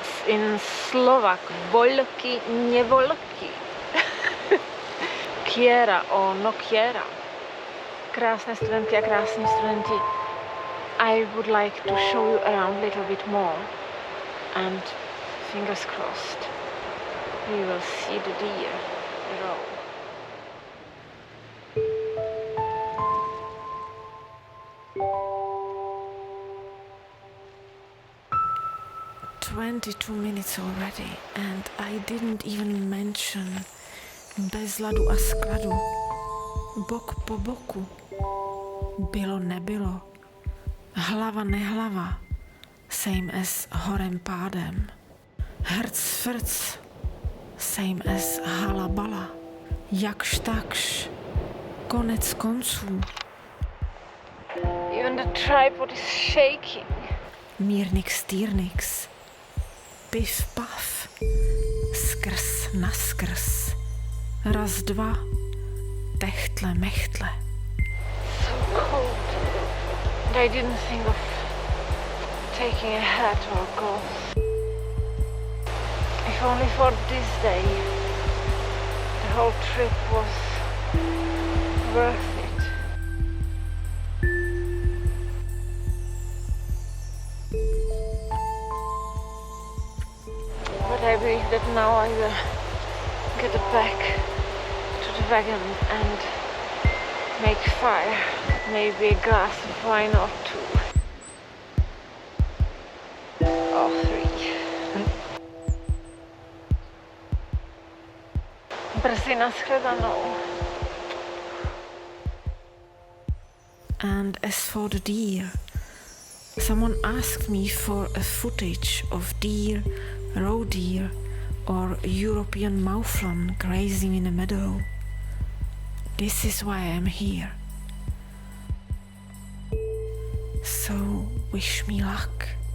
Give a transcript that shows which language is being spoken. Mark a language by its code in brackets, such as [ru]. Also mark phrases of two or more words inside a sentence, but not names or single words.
[en] In Slovak, [sk] voľky nevoľky. [es] Quiera or no quiera. [cs] Krásné studentky a krásní studenti, [en] I would like to show you around a little bit more, and fingers crossed we will see the deer roll. "22 minutes already, and I didn't even mention [cs] bez ladu a skladu, bok po boku, bylo nebylo, hlava nehlava, [en] same as [cs] horem pádem, hrc frc, [en] same as [cs] halabala, jakž takž, konec konců." [en] Even the tripod is shaking. [cs] Mírnix týrnix, pif paf, skrz naskrz, raz dva, techtle mechtle. [en] So cold, and I didn't think of taking a hat or gloves. If only for this day, the whole trip was worth it. But I believe that now I will get back to the wagon and make fire. Maybe a glass of wine or two. Or three. [cs] Brzy nashledanou. [en] And as for the deer, someone asked me for a footage of deer, roe deer, or European mouflon grazing in a meadow. This is why I am here. So wish me luck.